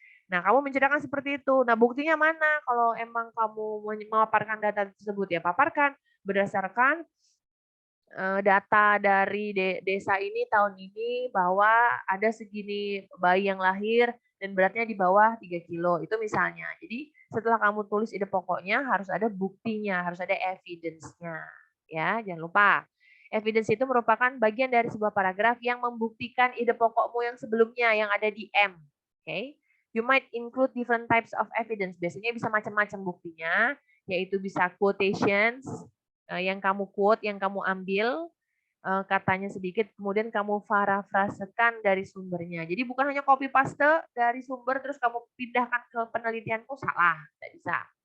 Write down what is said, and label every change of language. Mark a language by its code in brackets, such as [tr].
[id] Nah, kamu menceritakan seperti itu. Nah, buktinya mana? Kalau emang kamu memaparkan data tersebut, ya paparkan berdasarkan data dari desa ini tahun ini bahwa ada segini bayi yang lahir dan beratnya di bawah 3 kilo. Itu misalnya. Jadi, setelah kamu tulis ide pokoknya, harus ada buktinya, harus ada evidence-nya. Ya, jangan lupa. Evidence itu merupakan bagian dari sebuah paragraf yang membuktikan ide pokokmu yang sebelumnya yang ada di M. [en] Okay? You might include different types of evidence. [id] Biasanya bisa macam-macam buktinya, yaitu bisa quotations, yang kamu quote, yang kamu ambil, katanya sedikit, kemudian kamu parafrasekan dari sumbernya. Jadi bukan hanya copy paste dari sumber, terus kamu pindahkan ke penelitianmu, salah, tidak bisa.